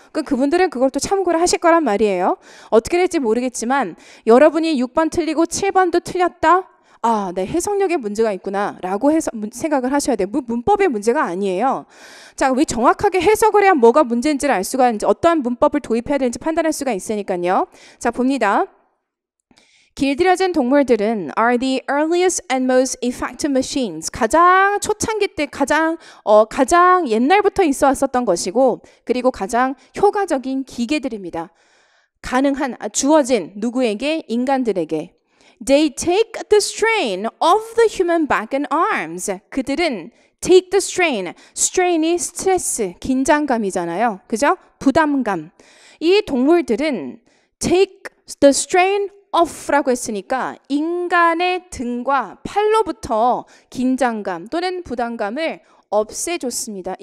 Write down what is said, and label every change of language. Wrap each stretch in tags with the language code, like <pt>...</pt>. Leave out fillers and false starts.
<ko>그럼 그분들은 그걸 또 참고를 하실 거란 말이에요. 어떻게 될지 모르겠지만 여러분이 6번 틀리고 7번도 틀렸다? 아, 내 해석력에 문제가 있구나 라고 생각을 하셔야 돼요. 문법의 문제가 아니에요. 자, 왜 정확하게 해석을 해야 뭐가 문제인지를 알 수가 있는지 어떠한 문법을 도입해야 되는지 판단할 수가 있으니까요. 자, 봅니다. 길들여진 동물들은</ko> <en>are the earliest and most effective machines.</en> <ko>가장 초창기 때 가장 옛날부터 있어 왔었던 것이고 그리고 가장 효과적인 기계들입니다. 주어진 누구에게? 인간들에게.</ko> <en>They take the strain of the human back and arms.</en> <ko>그들은</ko> <en>take the strain.</en> <ko>strain이 스트레스, 긴장감이잖아요. 그죠? 부담감. 이 동물들은</ko> <en>take the strain off</en> <ko>라고 했으니까 인간의 등과 팔로부터 긴장감 또는 부담감을 없애줬습니다.</ko>